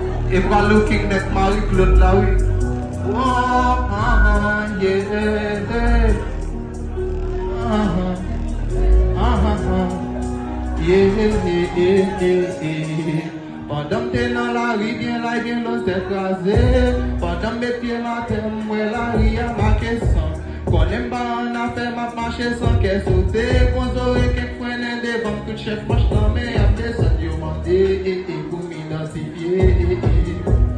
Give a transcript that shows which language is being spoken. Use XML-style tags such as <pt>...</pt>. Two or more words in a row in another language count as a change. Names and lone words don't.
<ht>E pa</ht> <en>looking at</en> <ht>Marie-Claude la, wi. Oh, ah, ah, yeah, yeah. Ah, ah, ah, ah, ah. Yeah, yeah, yeah, yeah, yeah. Pandan m te nan lari, byen la, byen lò, se kraze. Pandan m mete pye nan tè, m wè lari a make san. Konnen m ba an afè, m ap mache san kè sote. Kon zore ke prenen devan, tout chèf mach nan men, ap desann yo mande, eh, eh, pou m idantifye, eh, eh.</ht>